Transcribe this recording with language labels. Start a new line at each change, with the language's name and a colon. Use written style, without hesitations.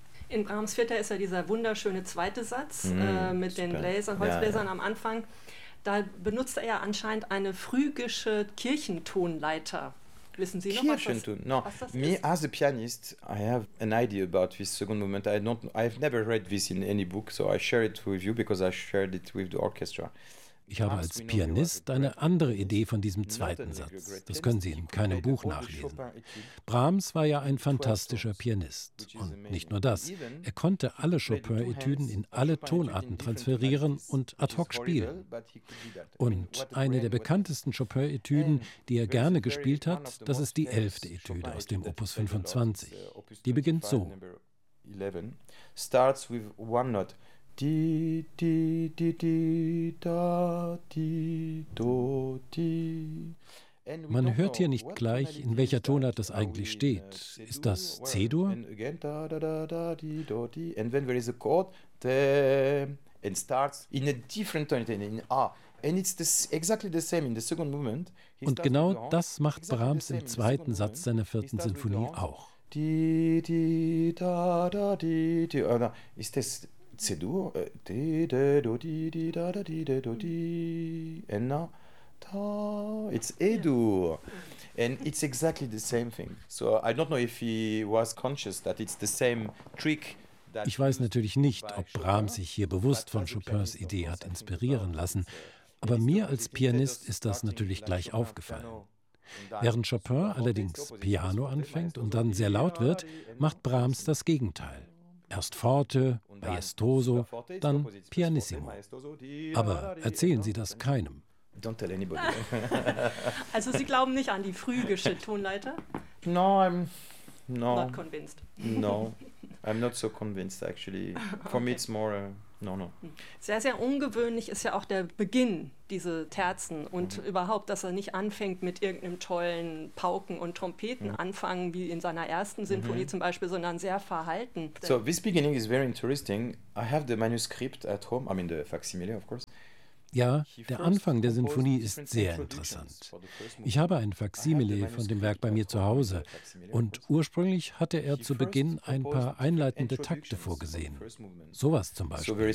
German: In Brahms' Vierter ist ja dieser wunderschöne zweite Satz mit den Bläsern, Holzbläsern am Anfang. Da benutzt er ja anscheinend eine phrygische Kirchentonleiter. Wissen Sie noch, was das ist?
English: Me as a pianist, I have an idea about this second movement. I've never read this in any book, so I share it with you because I shared it with the orchestra.
German: Ich habe als Pianist eine andere Idee von diesem zweiten Satz. Das können Sie in keinem Buch nachlesen. Brahms war ja ein fantastischer Pianist. Und nicht nur das. Er konnte alle Chopin-Etüden in alle Tonarten transferieren und ad hoc spielen. Und eine der bekanntesten Chopin-Etüden, die er gerne gespielt hat, das ist die 11. Etüde aus dem Opus 25. Die beginnt so.
English: Starts with one note. Di di di di da di do di.
German: Man hört hier nicht gleich, in welcher Tonart das eigentlich steht. Ist das C-Dur?
English: And when there is a chord, then it starts in a different tonality, in A.
German: Und genau das macht Brahms im zweiten Satz seiner vierten Sinfonie auch. Di di da da di di. Ist das C-Dur, di de do di di da da di de do di,
English: and now, ta, it's E-Dur, and it's exactly the same thing. So I don't know if he was conscious that it's the same trick.
German: Ich weiß natürlich nicht, ob Brahms sich hier bewusst von Chopins Idee hat inspirieren lassen, aber mir als Pianist ist das natürlich gleich aufgefallen. Während Chopin allerdings Piano anfängt und dann sehr laut wird, macht Brahms das Gegenteil. Erst Forte, Maestoso, dann Pianissimo. Aber erzählen Sie das keinem.
English: Don't tell anybody.
German: Also Sie glauben nicht an die phrygische Tonleiter?
English: No, I'm no. Not convinced. No, I'm not so convinced actually. For me it's more no.
German: Sehr, sehr ungewöhnlich ist ja auch der Beginn dieser Terzen und überhaupt, dass er nicht anfängt mit irgendeinem tollen Pauken- und Trompetenanfang wie in seiner ersten Sinfonie zum Beispiel, sondern sehr verhalten.
English: So, this beginning is very interesting. I have the manuscript at home, I mean the facsimile, of course.
German: Ja, der Anfang der Sinfonie ist sehr interessant. Ich habe ein Faksimile von dem Werk bei mir zu Hause und ursprünglich hatte er zu Beginn ein paar einleitende Takte vorgesehen. Sowas zum Beispiel.